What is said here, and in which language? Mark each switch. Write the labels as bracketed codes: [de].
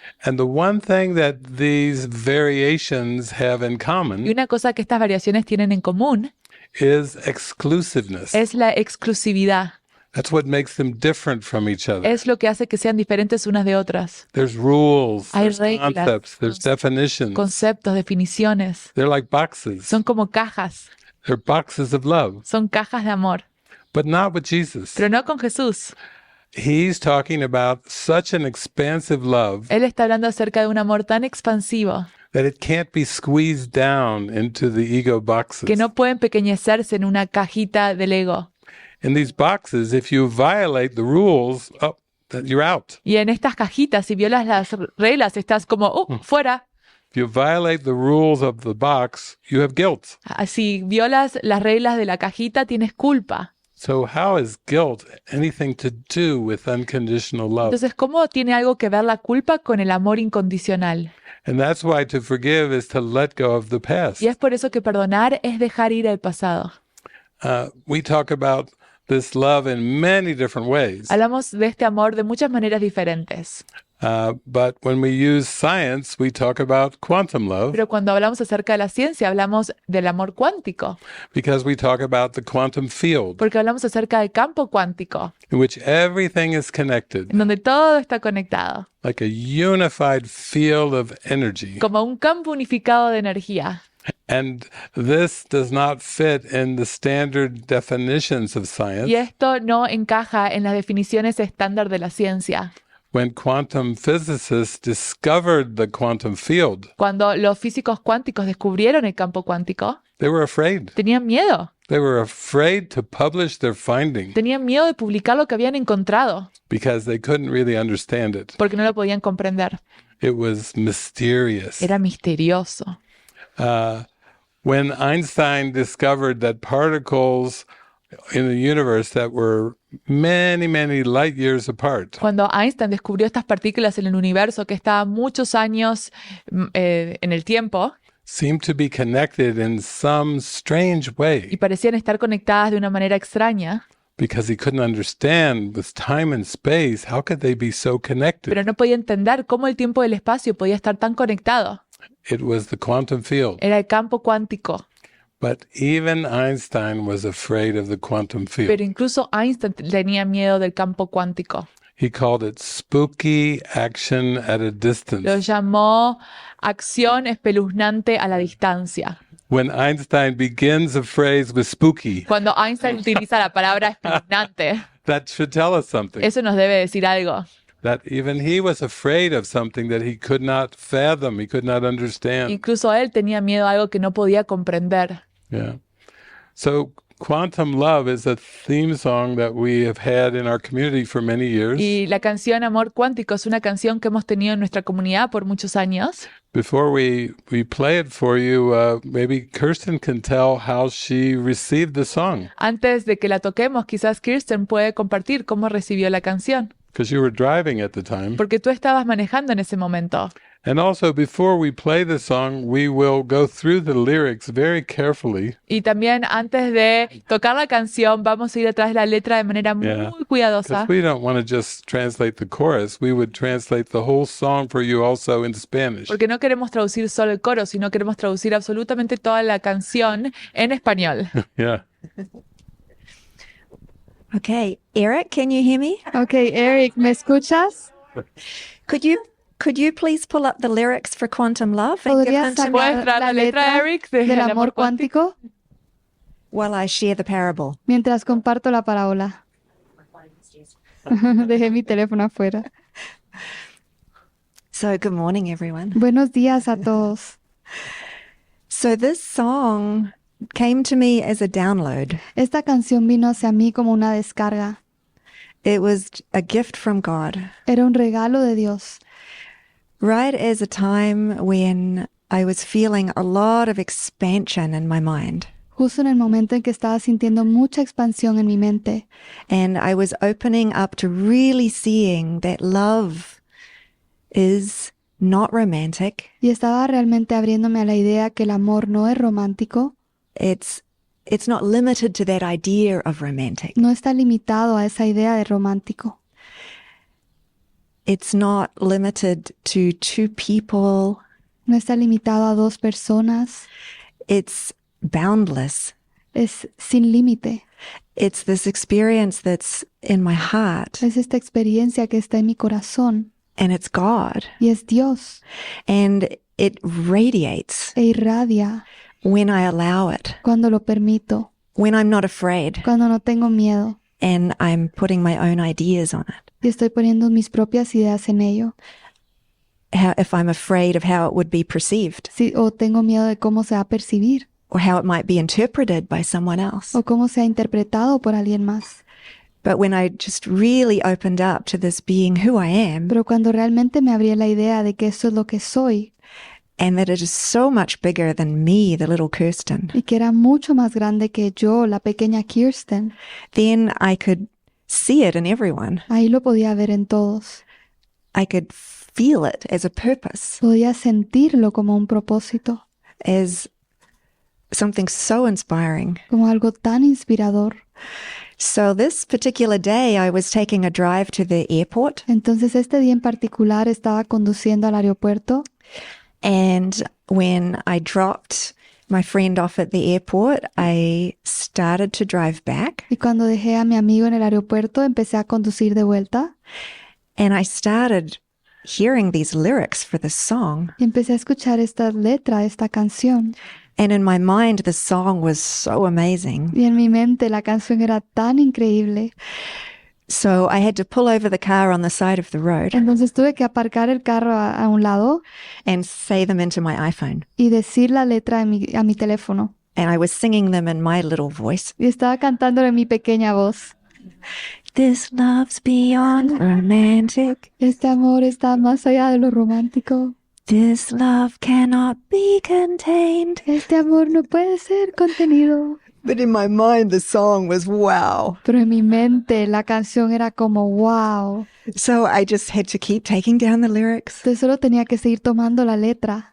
[en] And the one thing that these variations have in [es] Y [en] common [es] una cosa que estas variaciones tienen en común [en] is exclusiveness. [es] es la exclusividad. [en] That's what makes them different from each other. [es] Es lo que hace que sean diferentes unas de otras. [en] There's rules, [es] Hay [en] there's [es] reglas, [en] concepts, there's definitions. [es] Conceptos, definiciones. [en] They're like boxes. [es] Son como cajas. [en] They're boxes of love, [es] Son cajas de amor. [en] but not with Jesus. [es] Pero no con Jesús. [en] He's talking about such an expansive love [es] Él está hablando acerca de un amor tan expansivo [en] that it can't be squeezed down into the ego boxes. [es] que no puede empequeñecerse en una cajita del ego. [en] In these boxes, if you violate the rules, you're out. [es] Y en estas cajitas, si violas las reglas, estás como, fuera. [en] If you violate the rules of the box, you have guilt. [es] Si violas las reglas de la cajita, tienes culpa. [en] So how is guilt anything to do with unconditional love? [es] Entonces, ¿cómo tiene algo que ver la culpa con el amor incondicional? [en] And that's why to forgive is to let go of the past. [es] Y es por eso que perdonar es dejar ir el pasado. [en] We talk about this love in many different ways. [es] Hablamos de este amor de muchas maneras diferentes. [en] But when we use science, we talk about quantum love [es] Pero cuando hablamos acerca de la ciencia, hablamos del amor cuántico, [en] because we talk about the quantum field [es] porque hablamos acerca del campo cuántico, [en] in which everything is connected, [es] en donde todo está conectado, [en] like a unified field of energy. [es] como un campo unificado de energía. [en] And this does not fit in the standard definitions of science. [es] Y esto no encaja en las definiciones estándar de la ciencia. [en] When quantum physicists discovered the quantum field, [es] Cuando los físicos cuánticos descubrieron el campo cuántico, [en] they were afraid. [es] tenían miedo. [en] They were afraid to publish their finding [es] Tenían miedo de publicar lo que habían encontrado, [en] because they couldn't really understand it. [es] porque no lo podían comprender. [en] It was mysterious. [es] Era misterioso. [en] When Einstein discovered that particles in the universe that were many, many light years apart, [es] Cuando Einstein descubrió estas partículas en el universo que estaban muchos años en el tiempo [en] seemed to be connected in some strange [es] y [en] way [es] parecían estar conectadas de una manera extraña, [en] because he couldn't understand with time and space, how could they be so connected? [es] pero no podía entender cómo el tiempo y el espacio podía estar tan conectado. [en] It was the quantum field. [es] Era el campo cuántico. [en] But even Einstein was afraid of the quantum field. [es] Pero incluso Einstein tenía miedo del campo cuántico. [en] He called it spooky action at a distance. [es] Lo llamó acción espeluznante a la distancia. [en] When Einstein begins a phrase with spooky, [es] Cuando Einstein utiliza la palabra espeluznante, [en] that should tell us something. [es] eso nos debe decir algo. [en] That even he was afraid of something that he could not fathom, he could not understand. [es] Incluso él tenía miedo a algo que no podía comprender. [en] Yeah. So Quantum Love is a theme song that we have had in our community for many years. [es] Y la canción Amor Cuántico es una canción que hemos tenido en nuestra comunidad por muchos años. [en] Before we play it for you, maybe Kirsten can tell how she received the song, [es] Antes de que la toquemos, quizás Kirsten puede compartir cómo recibió la canción, [en] because you were driving at the time. [es] porque tú estabas manejando en ese momento. [en] And also, before we play the song, we will go through the lyrics very carefully. [es] Y también antes de tocar la canción, vamos a ir detrás de la letra de manera muy cuidadosa, [en] Because we don't want to just translate the chorus. We would translate the whole song for you also into Spanish. [es] porque no queremos traducir solo el coro, sino queremos traducir absolutamente toda la canción en español. [en] Yeah. Okay, Erik, can you hear me? [es] Okay, Erik, ¿me escuchas? [en] Could you please pull up the lyrics for Quantum Love and give [es] ¿Podrías [en] them to me [es] ¿Puedes traer la letra, Erik, del del amor cuántico [en] while I share the parable? [es] mientras comparto la parábola? Dejé mi teléfono afuera. [en] So, good morning, everyone. [es] Buenos días a todos. [en] So, this song came to me as a download. [es] Esta canción vino hacia mí como una descarga. [en] It was a gift from God, [es] Era un regalo de Dios. [en] right as a time when I was feeling a lot of expansion in my mind. [es] Justo en el momento en que estaba sintiendo mucha expansión en mi mente. [en] And I was opening up to really seeing that love is not romantic. [es] Y estaba realmente abriéndome a la idea que el amor no es romántico, [en] It's not limited to that idea of romantic. [es] no está limitado a esa idea de romántico. [en] It's not limited to two people. [es] No está limitado a dos personas. [en] It's boundless. [es] Es sin límite. [en] It's this experience that's in my heart, [es] Es esta experiencia que está en mi corazón. [en] and it's God. [es] Y es Dios. [en] And it radiates [es] E irradia [en] when I allow it, [es] cuando lo permito. [en] when I'm not afraid, [es] Cuando no tengo miedo. [en] and I'm putting my own ideas on it. [es] Y estoy poniendo mis propias ideas en ello. [en] If I'm afraid of how it would be perceived, [es] O tengo miedo de cómo se va a percibir. [en] or how it might be interpreted by someone else. [es] O cómo se ha interpretado por alguien más. [en] But when I just really opened up to this being who I am, [es] Pero cuando realmente me abrí a la idea de que eso es lo que soy, [en] and that it is so much bigger than me, the little Kirsten, [es] y que era mucho más grande que yo, la pequeña Kirsten, [en] then I could see it in everyone. [es] ahí lo podía ver en todos. [en] I could feel it as a purpose, [es] Podía sentirlo como un propósito, [en] as something so inspiring. [es] como algo tan inspirador. [en] So this particular day, I was taking a drive to the airport, [es] Entonces este día en particular estaba conduciendo al aeropuerto [en] and when I dropped my friend off at the airport, I started to drive back, [es] y cuando dejé a mi amigo en el aeropuerto empecé a conducir de vuelta [en] and I started hearing these lyrics for the song. [es] y empecé a escuchar esta letra, esta canción. [en] And in my mind, the song was so amazing. [es] Y en mi mente la canción era tan increíble. [en] So I had to pull over the car on the side of the road [es] Entonces tuve que aparcar el carro a un lado [en] and say them into my iPhone. [es] y decir la letra a mi teléfono. [en] And I was singing them in my little voice. [es] Y estaba cantándolo en mi pequeña voz. [en] This love's beyond romantic. [es] Este amor está más allá de lo romántico. [en] This love cannot be contained. [es] Este amor no puede ser contenido. [en] But in my mind, the song was wow. [es] Pero en mi mente la canción era como wow. [en] So I just had to keep taking down the lyrics [es] Entonces solo tenía que seguir tomando la letra,